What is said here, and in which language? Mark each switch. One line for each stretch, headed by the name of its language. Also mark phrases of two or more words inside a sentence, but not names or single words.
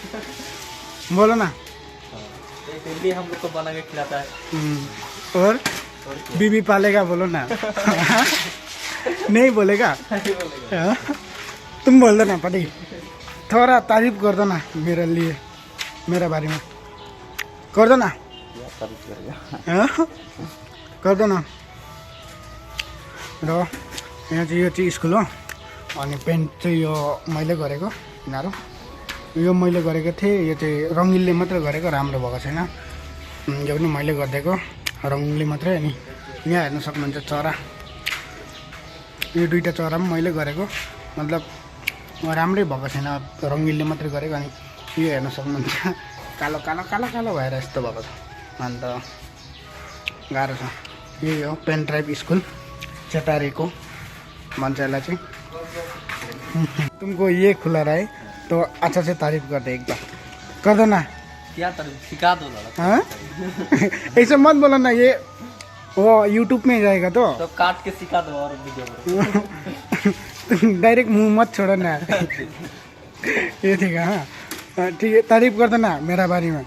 Hindi: डेली हम लोग को बना के खिलाता है। और बीबी पालेगा बोलो ना। नहीं बोलेगा। हाँ? तुम बोल दो ना पड़ी, थोड़ा तारीफ कर दो ना मेरे लिए।
Nepali: मेरा बारीमा गर्दैन
Hindi: क्या तारीफ करेगा
Nepali: गर्दैन र यहाँ चाहिँ यो चाहिँ स्कुल हो अनि पेन्ट चाहिँ यो मैले गरेको यिनीहरू यो मैले गरेको थिएँ यो चाहिँ रङ्गिलले मात्रै गरेको राम्रो भएको छैन यो पनि मैले गरिदिएको रङ्गिलले मात्रै अनि यहाँ हेर्न सक्नुहुन्छ चरा यो दुईवटा चरा पनि मैले गरेको मतलब राम्रै भएको छैन रङ्गिलले मात्रै गरेको अनि यो हेर्न सक्नुहुन्छ कालो कालो कालो कालो भएर यस्तो भएको छ अन्त गाह्रो छ यही हो पेन ड्राइभ स्कुल चेटारेको भन्छ यसलाई चाहिँ
Hindi: तुमको ये खुला रहे तो अच्छा से तारीफ कर दे एक बार कर दो ना क्या तारीफ सिखा दो लड़ा हाँ ऐसे मत बोलो ना ये वो यूट्यूब में जाएगा तो तो काट के सिखा दो और वीडियो तुम डायरेक्ट मुंह मत छोड़ो ना ये ठीक है हाँ ठीक है तारीफ कर दो ना मेरा बारे में